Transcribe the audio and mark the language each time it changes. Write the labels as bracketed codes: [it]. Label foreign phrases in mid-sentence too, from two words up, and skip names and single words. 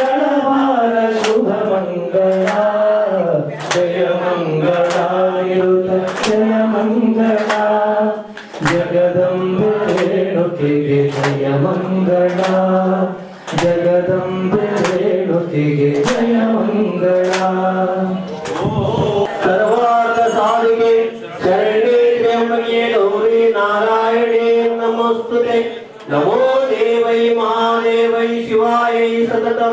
[kn] ಮಂಗಳವಾರ ಶುಭ ಮಂಗಳ ಜಯ ಮಂಗಳ ಇರುತ್ತ ಜಯ ಮಂಗಳ ಜಗದಂಬೆ ರೇಣುಕೆಗೆ ಜಯ ಮಂಗಳ ಜಗದಂಬೆ ರೇಣುಕೆಗೆ ಜಯ ಮಂಗಳ [sa] ಸರ್ವಾರ್ಥ ಸಾಧಿಕೆ ಶರಣೆ ತ್ರ್ಯಂಬಕೆ ಗೌರಿ ನಾರಾಯಣೇ ನಮೋಸ್ತುತೆ ನಮೋ ದೇವೈ ಮಹಾದೇವೈ ಶಿವಾಯೈ ಸತತಂ